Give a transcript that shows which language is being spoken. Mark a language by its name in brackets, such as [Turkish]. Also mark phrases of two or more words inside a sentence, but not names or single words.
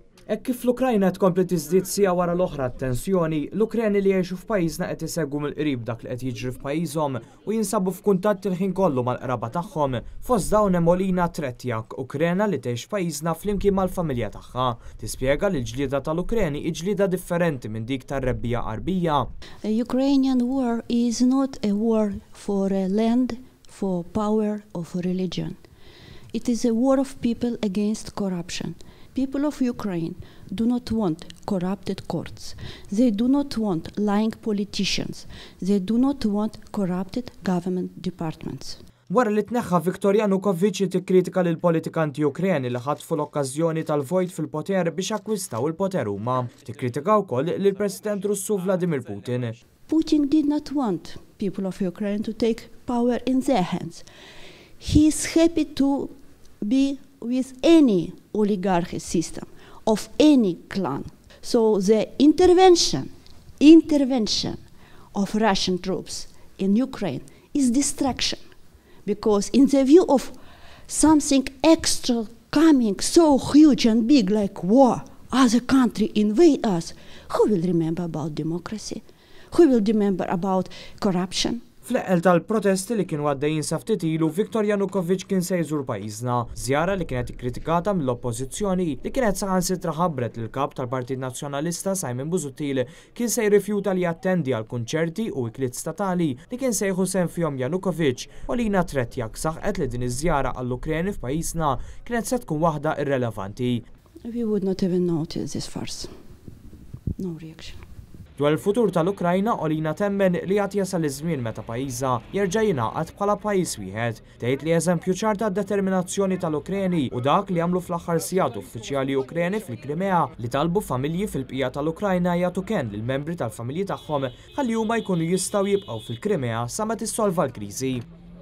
[Maltese] Hekk kif l-Ukrajna tkompli tiżdied sija wara l-oħra t-tensjoni, l-Ukreni li jgħixu f'pajjiżna qed isegwu mill-qrib dak li qed jiġri f'pajjiżhom u jinsabu f'kuntatt il-ħin kollu mal-qraba tagħhom. Fost dawn hemm Olina Tretjak, Ukrena li tgħix f'pajjiżna flimkien mal-familja tagħha. Tispjega li l-ġlieda tal-Ukreni hi ġlieda differenti minn dik tar-rebbija qarbija. [English] Ukrainian war is not a war for a land, for power or for religion. It is a war of people against corruption. People of Ukraine do not want corrupted courts. They do not want lying politicians. They do not want corrupted government departments. [Maltese] Wara li tneħħa Viktor Yanukovych tikkritika lil politikanti Ukreni li ħatfu l-okkażjoni tal-vojt fil-poter biex akkwistaw il-poter huma. Tikkritika wkoll lil President Russu Vladimir Putin. [English] Putin did not want people of Ukraine to take power in their hands. He is happy to be with any oligarchy system of any clan. So the intervention of Russian troops in Ukraine is distraction, because in the view of something extra coming so huge and big like war, other country invade us, who will remember about democracy? Who will remember about corruption? [Maltese] Fl-eqel tal-protesti li kienu għaddejjin sa ftit ilu, Viktor Yanukovych kien se jżur pajjiżna. Żjara li kienet ikkritikata mill-oppożizzjoni li kienet saħansitra ħabbret lil kap tal-Partit Nazzjonalista Simon Busuttil kien se jirrifjuta li jattendi għal kunċerti u ikliet statali li kien se jieħu sehem fihom Yanukovych. Olina Tretjak saħqet li din iż-żjara għall-Ukreni f'pajjiżna kienet se tkun waħda irrelevanti. [English] We would not even notice this farce. No reaction. [Maltese] Dwar il-futur tal-Ukrajna, Olina temmen li għad jasal iż-żmien meta pajjiżha jerġa' jingħaqad bħala pajjiż wieħed. Tgħid li eżempju ċar tad-determinazzjoni tal-Ukreni u dak li għamlu fl-aħħar sigħat uffiċjali Ukreni fil-Krimea li talbu familji fil-bqija tal-Ukrajna jagħtu kenn lill-membri tal-familji tagħhom ħalli huma jkunu jistgħu jibqgħu fil-Krimea sa ma tissolva l-kriżi.